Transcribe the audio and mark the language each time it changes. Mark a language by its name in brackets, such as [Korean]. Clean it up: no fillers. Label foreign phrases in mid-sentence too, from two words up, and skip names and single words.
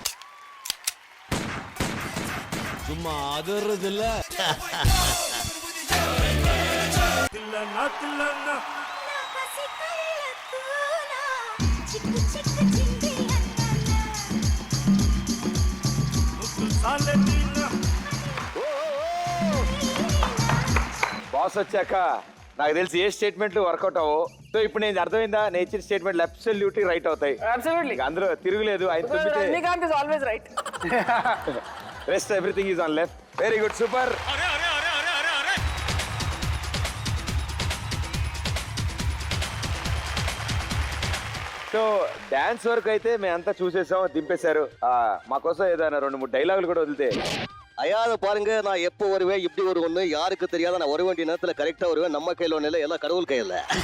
[Tamil] சும்மா அதறதில்ல. [Telugu] తిల్లన్నా తిల్లన్నా బాస్ వచ్చాక నాకు తెలిసి ఏ [English] statements workout [Telugu] అవ్వవు. సో ఇప్పుడు నేను అర్థమైందా, నేను ఇచ్చిన స్టేట్మెంట్లు [English] absolutely right [Telugu] అవుతాయి. అందులో తిరుగులేదు. [English] Rajinikanth is always right. Rest everything is on left. Very good, [Telugu] సూపర్. సో డాన్స్ వరకు అయితే మేమంతా చూసేసాం, దింపేశారు. మా కోసం ఏదైనా 2-3 డైలాగులు కూడా వదిలితే. [Tamil] ஐயாவது பாருங்க, நான் எப்போ வருவேன் இப்படி வருவேன்னு யாருக்கு தெரியாத, நான் வர வேண்டிய நேரத்தில் கரெக்டாக வருவேன். நம்ம கையில் ஒன்றும் இல்லை, எல்லாம் கடவுள் கையில்.